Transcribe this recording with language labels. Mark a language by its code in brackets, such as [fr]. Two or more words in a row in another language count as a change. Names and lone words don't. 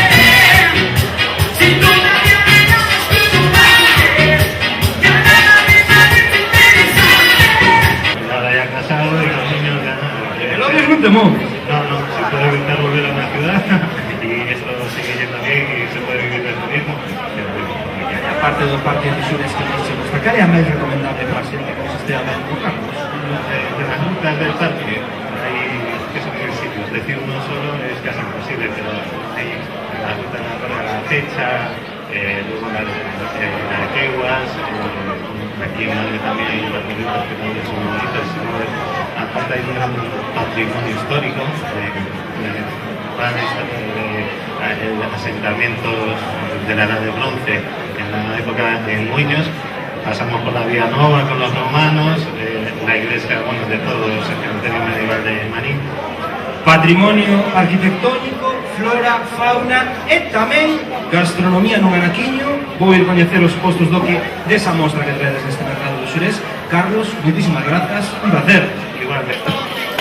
[es] Si todavía me amas como antes, ya nada me parece interesante. Ahora ya casado y con niños ya nada. El odio es un temor. No, se puede evitar volver a una ciudad y esto sigue yendo bien y se puede vivir del turismo. [gl] Aparte do Parque de Xures que nos gusta, cal é a máis recomendable para a xente que nos estea ben por Carlos? [es] De las rutas del parque hay que son 1000 sitios, decir uno solo es casi imposible, pero hay la ruta para la fecha, luego la de Arqueguas, aquí en Madrid también hay recorridos que también son bonitos, aparte hay un gran patrimonio histórico, asentamientos de la Edad de Bronce en la época de Muñoz. Pasamos por la Vía Nova con los romanos, la iglesia, bueno, de todos, el cementerio medieval de Marín. [gl] Patrimonio arquitectónico, flora, fauna e tamén gastronomía nun anaquiño. Vou ir coñecer os postos do que desa mostra que traedes neste mercado do Xurés. Carlos, moitísimas grazas, un placer. Igualmente.